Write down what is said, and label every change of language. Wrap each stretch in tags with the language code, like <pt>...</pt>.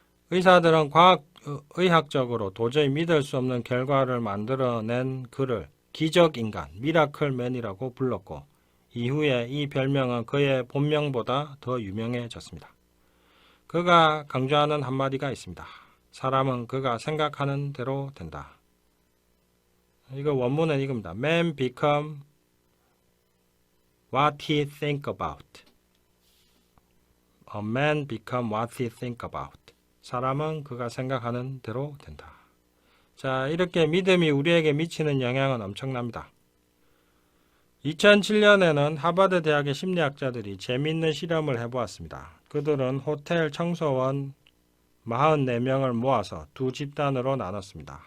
<ko>의사들은 의학적으로 도저히 믿을 수 없는 결과를 만들어낸 그를 기적인간, 미라클맨이라고 불렀고 이후에 이 별명은 그의 본명보다 더 유명해졌습니다. 그가 강조하는 한마디가 있습니다. 사람은 그가 생각하는 대로 된다. 이거 원문은 이겁니다.</ko> <en>Man become what he think about. A man become what he think about.</en> <ko>사람은 그가 생각하는 대로 된다. 자, 이렇게 믿음이 우리에게 미치는 영향은 엄청납니다. 2007년에는 하버드 대학의 심리학자들이 재미있는 실험을 해보았습니다. 그들은 호텔 청소원 44명을 모아서 두 집단으로 나눴습니다.</ko>